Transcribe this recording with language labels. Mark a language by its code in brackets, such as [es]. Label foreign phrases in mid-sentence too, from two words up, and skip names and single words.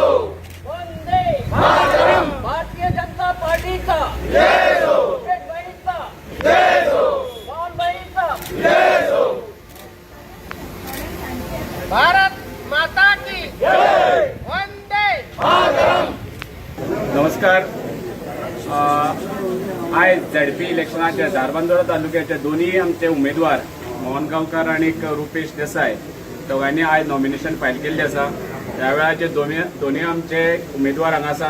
[hi] वंदे मातरम। भारतीय जनता पार्टी का जय हो। जय हो। जय हो। भारत माता की जय। वंदे मातरम। [kok] नमस्कार. आयज झडपी इलेक्शनाचे धारबांदोडा तालुक्याचे दोन्ही आमचे उमेदवार मोहन गांवकर आणि रुपेश देसाई दोघांनी आज नॉमिनेशन फायल केल्ले आसा. ह्या वेळाचे दोन्ही आमचे उमेदवार हांगा आसात.